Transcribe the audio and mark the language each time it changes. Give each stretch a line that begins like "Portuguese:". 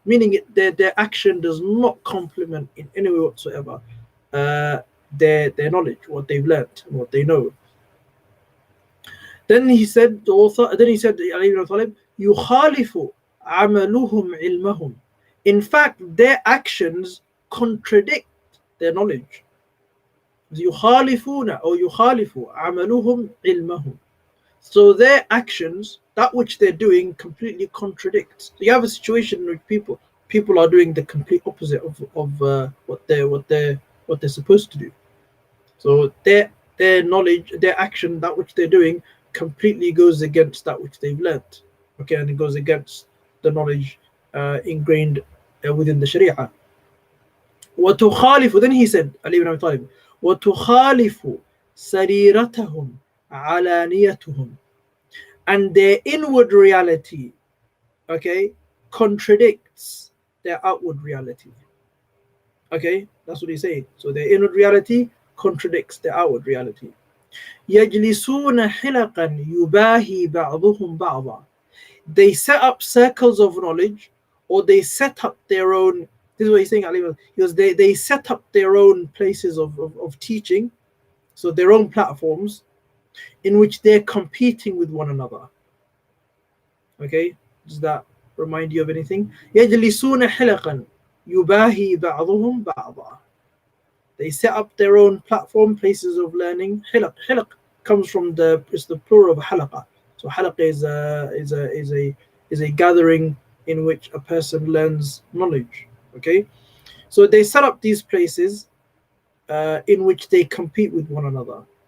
English: Meaning, their action does not complement in any way whatsoever their knowledge, what they've learnt, and what they know. Then he said, the author, Ali ibn Talib,
Arabic: يُخَالِفُ عَمَلُهُمْ عِلْمَهُمْ.
English: In fact, their actions contradict their knowledge.
Arabic: يخالفون
English: or
Arabic: يخالف عملهم علمهم.
English: So their actions, that which they're doing, completely contradicts. So you have a situation in which people are doing the complete opposite of what they're supposed to do. So their knowledge, their action, that which they're doing, completely goes against that which they've learnt. Okay, and it goes against the knowledge ingrained within the Sharia.
Arabic: وتخالف,
English: then he said, Ali ibn Abi Talib,
Arabic: وتخالف سريرتهم علانيتهم,
English: and their inward reality, okay, contradicts their outward reality. Okay, that's what he's saying. So their inward reality contradicts their outward reality.
Arabic: يجلسون حلقا يباهي بعضهم بعضا.
English: They set up circles of knowledge, or they set up their own. This is what he's saying, Ali, because they set up their own places of teaching, so their own platforms, in which they're competing with one another. Okay, does that remind you of anything?
Arabic: يجلسون حلقا يباهي بعضهم بعضا.
English: They set up their own platform, places of learning. Hilaq comes from it's the plural of halaqa. So halaqa is a gathering in which a person learns knowledge. Okay, so they set up these places in which they compete with one another.